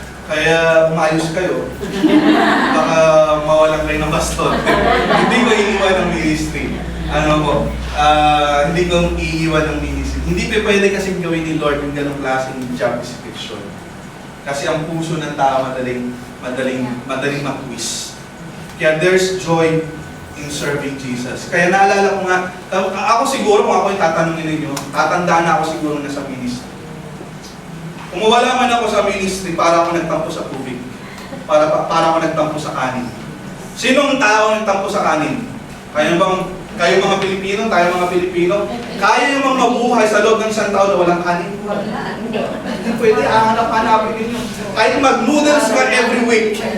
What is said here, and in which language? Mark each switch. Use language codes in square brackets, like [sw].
[tl] Kaya umayos kayo. Baka mawalan kayo ng pastor. Hindi ko iiwan ng ministry. Ano po? Hindi ko iiwan ng ministry. Hindi pa pwede kasing gawin ni Lord yung ganong klaseng job description. Kasi ang puso ng tao madaling mag-twist. [en] Kaya there's joy in serving Jesus. [tl] Kaya naalala ko nga, ako siguro kung ako yung tatanungin ninyo, tatandaan na ako siguro na sa ministry. Kung mawala man ako sa ministry, para ako nagtampo sa tubig. Para ako nagtampo sa kanin. Sinong tao nagtampo sa kanin? Kayo mga Pilipino, tayo mga Pilipino, kaya yung mga mabuhay sa loob ng isang taon na walang kanin? Wala. Hindi pwede, hanapin ninyo. Kahit mag-noodles ka [en] every week.